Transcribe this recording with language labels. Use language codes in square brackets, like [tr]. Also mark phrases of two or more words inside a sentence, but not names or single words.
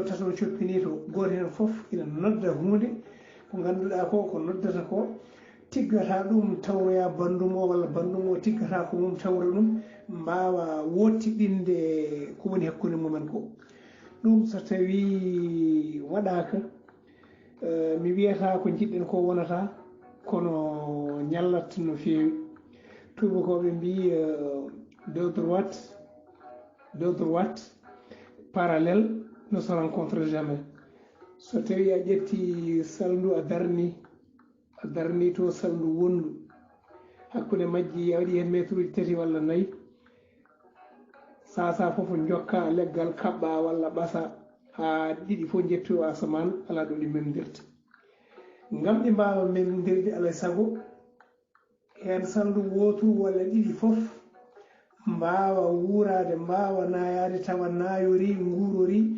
[ff] tato coppini to goto hen fof ina nodda hunde ko ganduɗa ko noddata ko tiggata ɗum tawroya bandum o walla bandum o tiggata ko mum tawra ɗum mbawa wottiɗinde ko woni hakkude mumen ko ɗum so tawi waɗaka mi wiyata ko jiɗɗen ko wonata kono ñallat no fewi tubakoɓe mbi deux [fr] droites parallèle ne se rencontre jamais [ff] so tawi a ƴetti salndu a darni to salndu wondu hakkude majji a waɗi hen métre uji 3 walla 4 sa fof jokka leggal kaɓɓa walla ɓasa ha ɗiɗi fof jettoyo asaman ala ɗo ɗi memdirta ngam ɗi mbawa memdirde alay saago hen salndu woturu walla ɗiɗi fof mbawa wurade mbawa nayade tawa nayori gurori